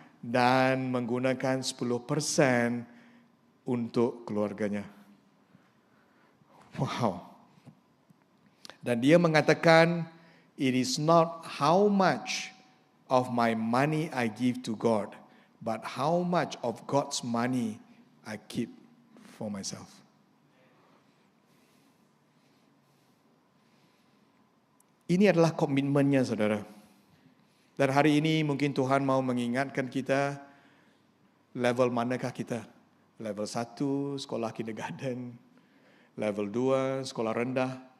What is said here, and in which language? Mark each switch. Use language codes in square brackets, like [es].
[ms] dan menggunakan 10% untuk keluarganya. Wow. Dan dia mengatakan, [en] it is not how much of my money I give to God, but how much of God's money I keep for myself. [ms] Ini adalah komitmennya, saudara. Dan hari ini mungkin Tuhan mau mengingatkan kita, level manakah kita? Level 1, sekolah kindergarten. Level 2, sekolah rendah.